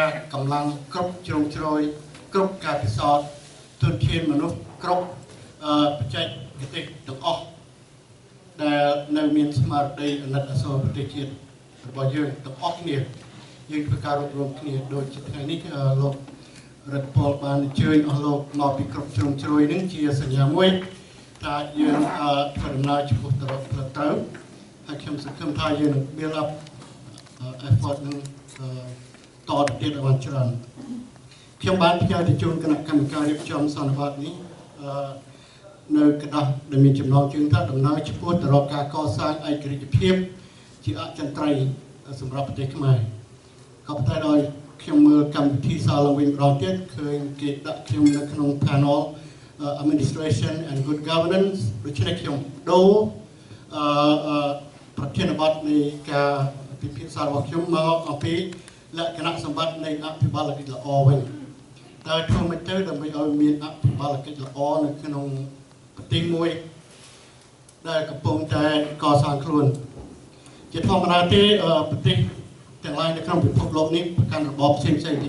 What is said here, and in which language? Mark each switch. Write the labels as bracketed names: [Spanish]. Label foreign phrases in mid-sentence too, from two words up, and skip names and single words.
[Khmer] កម្លាំងគ្រប់ជ្រុងជ្រោយគ្រប់ការពិសោធន៍ធនធានមនុស្សគ្រប់បច្ចេកទេសទាំងអស់ដែលនៅមានស្មារតីអាណិតអាសូរប្រទេសជាតិរបស់យើងទាំងអស់គ្នាយើងធ្វើការរួបរวมគ្នាដូចជាថ្ងៃនេះលោករដ្ឋពលបានអញ្ជើញអស់លោកមកពីគ្រប់ជ្រុងជ្រោយនឹងជាសញ្ញាមួយថាយើងធ្វើដំណើរឆ្ពោះទៅរកផ្លូវត្រូវហើយខ្ញុំសង្ឃឹមថាយើងនឹង [English] build up [Khmer] effort នឹងតទៅទៀតឲ្យបានច្រើនខ្ញុំបានផ្ញើទៅជូនគណៈកម្មការរៀបចំសន្និបាតនេះ នៅកណ្ដាស់ដែលមានចំណងជើងថាដំណើរឆ្ពោះទៅរកការកសាងឯករាជ្យភាពជាអចិន្ត្រៃយ៍សម្រាប់ប្រទេសខ្មែរក៏ប៉ុន្តែដោយខ្ញុំមើលកម្មវិធីសារឡើងវិញម្ដងទៀតឃើញគេដាក់ខ្ញុំនៅក្នុង [English] panel administration and good governance [Khmer] ដូច្នេះខ្ញុំដូរប្រធានបទនៃការពិភា ក្សារបស់ខ្ញុំមកអំពីលក្ខណៈសម្បត្តិនៃអភិបាលកិច្ចល្អវិញតើធ្វើម៉េចទៅដើម្បីឲ្យមានអភិបាលកិច្ចល្អនៅក្នុងប្រទេសមួយដែលកំពុងតែកសាងខ្លួនជាធម្មតាទេប្រទេសទាំងឡាយនៅក្នុងពិភពលោកនេះប្រកាន់របបផ្សេងៗពី